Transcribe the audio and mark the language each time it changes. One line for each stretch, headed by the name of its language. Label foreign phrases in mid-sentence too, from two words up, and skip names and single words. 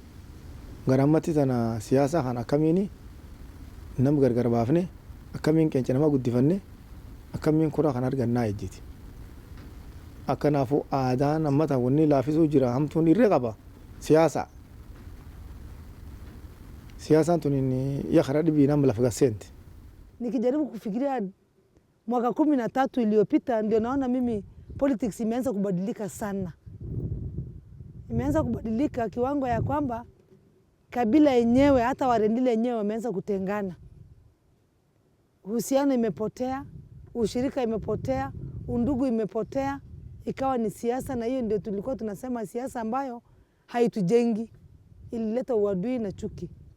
Oromo: Gara ammatti tana siyaasaa kana akkamiini nam gargar baafne akkamiin qeenca nama guddifanne akkamiin kuraa kan argannaa ejjiti. Akkanaafuu aadaan amma tana wanni laafisuu jira hamtuun irree qaba siyaasa. Siyaasaan tun yaa karaa dhibii nama lafa gasseenti.
Swahili: Nikijaribu kufikiria mwaka 13 iliyopita ndio naona mimi politics imeanza kubadilika sana. Imeanza kubadilika kiwango ya kwamba kabila yenyewe hata Warendile yenyewe wameanza kutengana. Uhusiano imepotea, ushirika imepotea, undugu imepotea, ikawa ni siasa, na hiyo ndio tulikuwa tunasema siasa ambayo haitujengi, ilileta uadui na chuki.